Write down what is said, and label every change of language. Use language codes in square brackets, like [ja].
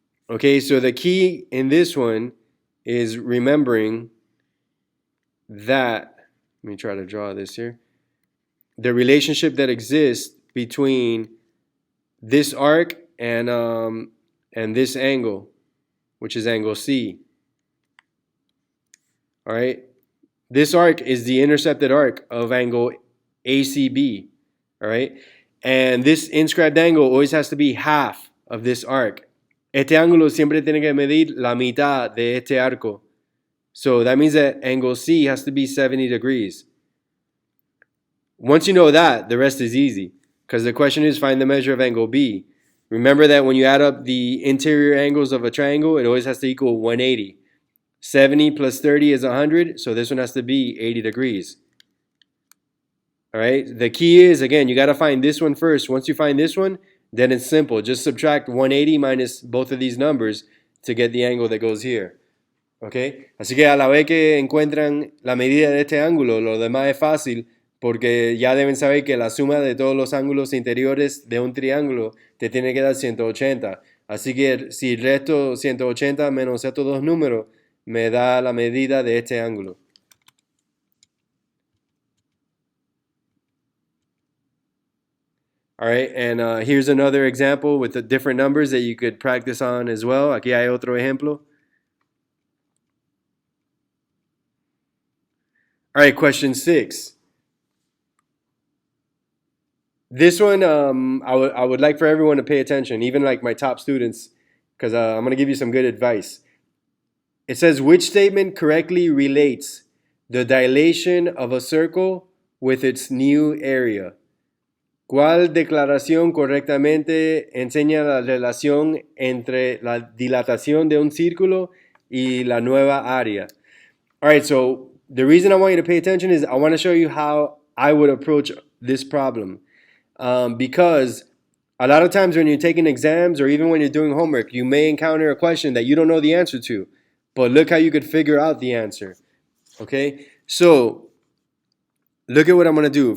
[en] Okay, so the key in this one is remembering that, let me try to draw this here, the relationship that exists between this arc and this angle, which is angle C. All right, this arc is the intercepted arc of angle ACB. All right, and this inscribed angle always has to be half of this arc. [es] Este ángulo siempre tiene que medir la mitad de este arco. [en] So that means that angle C has to be 70 degrees. Once you know that, the rest is easy. Because the question is find the measure of angle B. Remember that when you add up the interior angles of a triangle, it always has to equal 180. 70 plus 30 is 100, so this one has to be 80 degrees. All right, the key is, again, you got to find this one first. Once you find this one, then it's simple. Just subtract 180 minus both of these numbers to get the angle that goes here. Okay? [es] Así que a la vez que encuentran la medida de este ángulo, lo demás es fácil porque ya deben saber que la suma de todos los ángulos interiores de un triángulo te tiene que dar 180. Así que si resto 180 menos estos dos números, me da la medida de este ángulo. [en] All right, and here's another example with the different numbers that you could practice on as well. [es] Aquí hay otro ejemplo. [en] All right, question 6. This one, I would like for everyone to pay attention, even like my top students, because I'm going to give you some good advice. It says, which statement correctly relates the dilation of a circle with its new area? [es] ¿Cuál declaración correctamente enseña la relación entre la dilatación de un círculo y la nueva área? [en] All right, so the reason I want you to pay attention is I want to show you how I would approach this problem. Because a lot of times when you're taking exams or even when you're doing homework, you may encounter a question that you don't know the answer to. But look how you could figure out the answer. Okay, so look at what I'm going to do.